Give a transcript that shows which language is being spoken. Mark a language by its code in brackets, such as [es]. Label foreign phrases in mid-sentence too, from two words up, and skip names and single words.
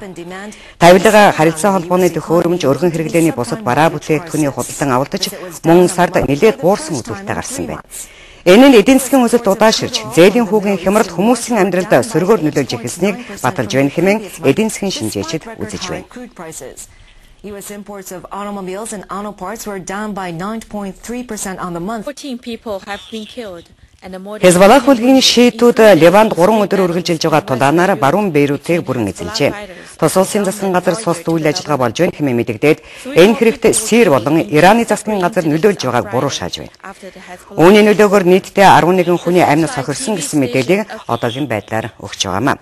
[mn] Тавилга харилцаа холбооны төхөөрөмж өргөн хэрэглээний бусад бараа бүтээгдэхүүний худалдан авалтч мөн сард нэлээд буурсан үзүүлэлттэй гарсан байна. Энэ нь эдийн засгийн өсөлт удаашрж, зээлийн хүүгийн хямралт хүмүүсийн амьдралд сөргөөр нөлөөлж эхэлснийг баталж байна хэмээн эдийн засгийн шинжээчид үзэж байна. [en] U.S. imports of automobiles and auto parts were down by 9.3% on the month. 14 people have been killed. [mn] Хезболлах бүлгийн шийтүүд Ливанд 3 өдөр үргэлжилж байгаа тулаанаар баруун Бейрутыг бүрэн эзэлжээ. Тус улсын засгийн газар цус үйл ажиллагаа болж байна хэмээн мэдэгдээд энэ хэрэгт Сир болон Ираны засгийн газар нөлөөлж байгааг буруу шааж байна. Үүний нөлөөгөөр нийтдээ 11 хүний амьнаас хохирсон гэсэн мэдээллийг одоогийн байдлаар өгч байгаамаа.